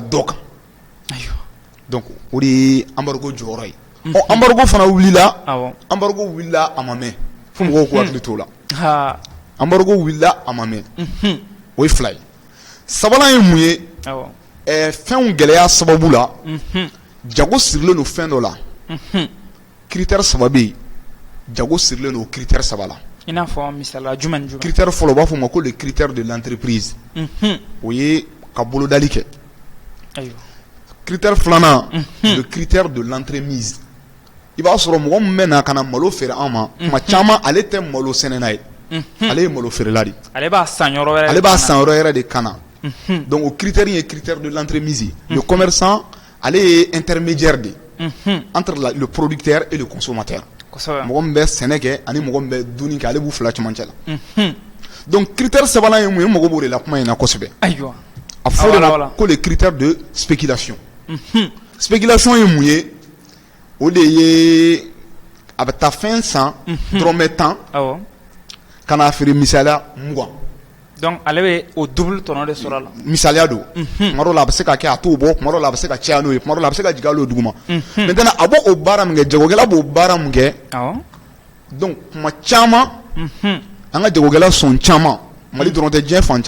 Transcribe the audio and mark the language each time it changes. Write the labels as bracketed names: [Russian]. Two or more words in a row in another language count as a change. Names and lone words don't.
[Bambara] dɔ kan [French] donc o de [Bambara] ye embargo jɔyɔrɔ ye embargo fana wulila embargo wulila a ma mɛn fo mɔgɔw k'u hakili t'o la embargo wulila a ma mɛn o ye fila ye sabanan ye mun ye fɛnw gɛlɛya sababu la jago sirilen don fɛn dɔ la critère saba bɛ yen jago sirilen don critère saba la i n'a fɔ misaliya jumɛn ni jumɛn critère fɔlɔ u b'a fɔ o ma ko [French] le critère de l'entreprise [Bambara] o ye ka bolodali kɛ critère filanan [French] le critère de l'entremise [Bambara] i b'a sɔrɔ mɔgɔ min bɛ na ka na malo feere an ma tuma caman ale tɛ malo sɛnɛna ye ale ye malo feerela de ale b'a san yɔrɔ yɛrɛ de kana donc o critère ye [French] critère de l'entremise le commerçant ale ye intermédiaire de entre le producteur et le consommateur [Bambara] mɔgɔ min bɛ sɛnɛ kɛ ani mɔgɔ min bɛ dunni kɛ ale b'u fila cɛmancɛ la donc critère sabanan ye mun ye mɔgɔ b'o de la kuma in na kosɛbɛ a fɔ de la ko [French] le critère de spéculation [Bambara] spéculation ye mun ye o de ye a bɛ taa fɛn san dɔrɔmɛ 10 ka n'a feere misaliya 20 donc ale bɛ o double tɔnɔ de sɔrɔ a la misaliya don tuma dɔw la a bɛ se ka kɛ a t'o bɔ tuma dɔw la a bɛ se ka caya n'o ye tuma dɔw la a bɛ se ka jigin hali o [French] duguma maintenant [Bambara] a b'o baara min kɛ jagokɛla b'o baara min kɛ donc tuma caman an ka jagokɛla sɔn caman Mali dɔrɔn tɛ diɲɛ fan